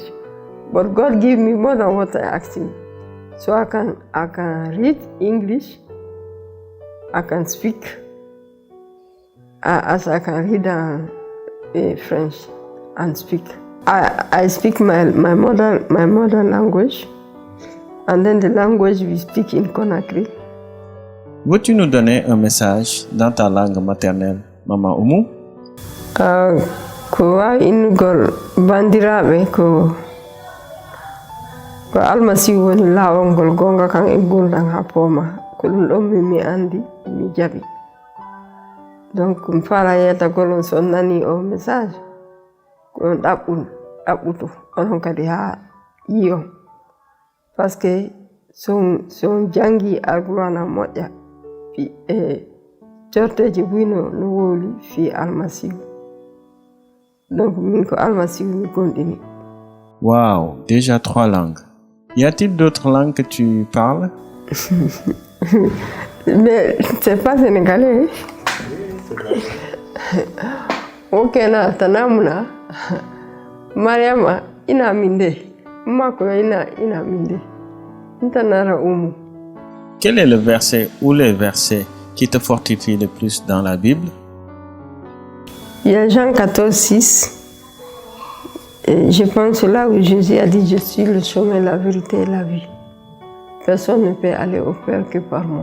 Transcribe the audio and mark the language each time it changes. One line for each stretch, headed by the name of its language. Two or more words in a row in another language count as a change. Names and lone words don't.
English: But God gave me more than what I asked Him. So I can read English, I can speak, as I can read French and speak. I speak my mother language, and then the language we speak in Conakry.
French: Veux-tu nous donner un message dans ta langue maternelle, Maman Oumou?
Fula: Ko ingol bandiraɓe ko almasihu woni laawol ngol gonga kan e gurdam ha pooma ko ɗum ɗon mi andi mi jaɓi. Donc mi fala yettagol on so nani o message ko on ɗaɓɓutu onon kadi ha yiyon,
French: par ce que
Fula: so on jangi alqur'ana moƴƴa e corteji buyno no wowli fi almasihu. Donc min ko almasihu mi gonɗini.
French: Wow, déjà 3 langues. Y a-t-il d'autres langues que tu parles? Mais c'est pas sénégalais.
Susu: Ok, na tanamuna. Mariama ina minde. Mako ina minde. Ntanara umu.
French: Quel est le verset ou les versets qui te fortifient le plus dans la Bible? Il y a Jean 14, 6. Je pense là où Jésus a dit, je suis le chemin, la vérité et la vie. Personne ne peut aller au Père que par moi.